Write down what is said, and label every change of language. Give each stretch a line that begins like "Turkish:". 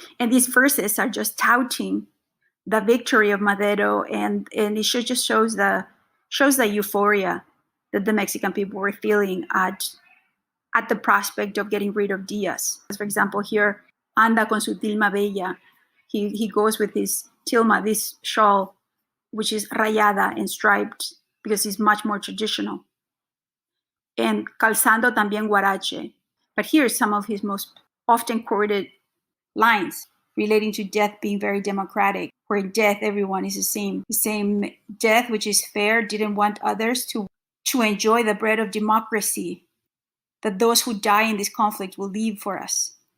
English: And these verses are just touting the victory of Madero, and it just shows the euphoria that the Mexican people were feeling at the prospect of getting rid of Diaz. For example, here,
Spanish: anda con su tilma bella.
English: He goes with his tilma, this shawl, which is rayada and striped because it's much more traditional.
Spanish: And calzando también huarache.
English: But here's some of his most often quoted lines relating to death being very democratic, where in death everyone is the same. The same death, which is fair, didn't want others to enjoy the bread of democracy, that those who die in this conflict will leave for us.